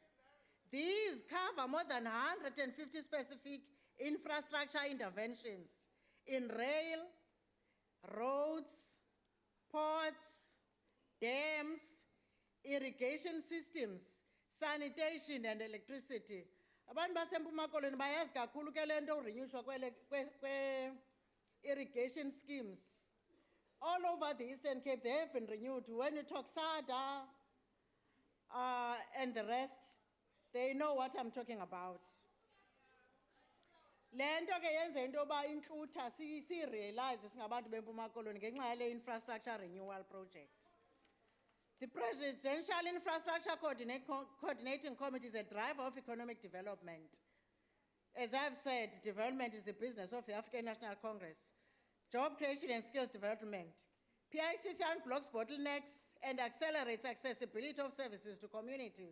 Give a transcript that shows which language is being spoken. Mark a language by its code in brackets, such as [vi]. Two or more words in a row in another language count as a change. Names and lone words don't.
[en] These cover more than 150 specific infrastructure interventions in rail, roads, ports, dams, irrigation systems, sanitation, and electricity. [xh] Abantu baseMpuma Koloni bayazi kakhulu ke lento urenyushwa kwe [en] irrigation schemes. All over the Eastern Cape, they have been renewed. When you talk SADA and the rest, they know what I'm talking about. [xh] Lento ke yenze into ba inhlutha si realize singabantu beMpuma Koloni ngenxa yale [en] infrastructure renewal project. The Presidential Infrastructure Coordinating Committee is a driver of economic development. As I've said, development is the business of the African National Congress. job creation and skills development. PICC unblocks bottlenecks and accelerates accessibility of services to communities.